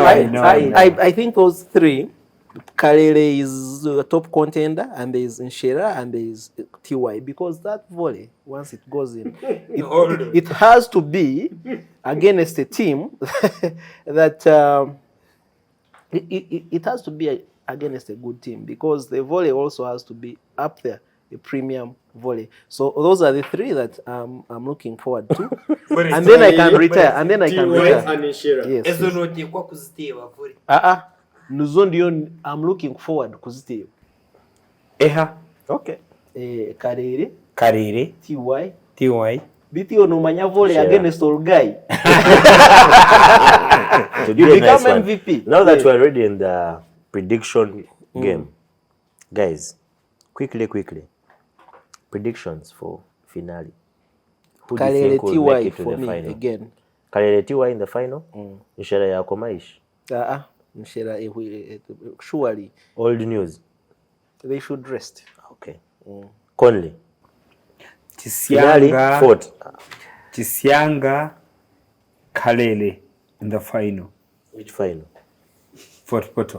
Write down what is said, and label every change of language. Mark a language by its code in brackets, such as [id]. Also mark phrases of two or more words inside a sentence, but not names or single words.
[en] I think those 3, Kalele is a top contender, and there is Nshera, and there is TY, because that volley, once it goes in, it has to be against a team that it has to be against a good team, because the volley also has to be up there, a premium volley. So those are the 3 that I'm looking forward to. And then I can retire. Yes. [sw] Nuzo ndio [en] I'm looking forward kuziteba. Eha. Okay. Karere, TY. Bitio no manya volley Sure. against all guy. To You be a become nice one. MVP. Now that we're already in the prediction game, guys, quickly, predictions for finale. Who do you Kalere think will make TY it to for the me final? again. Kalere TY in the final? [sw] Nshera yako maishi. [en] Nshera, surely Old news. they should rest. Okay. Conley. Finale Chisianga, fought. Chisianga, Kalele in the final. Which final? Fort Portal.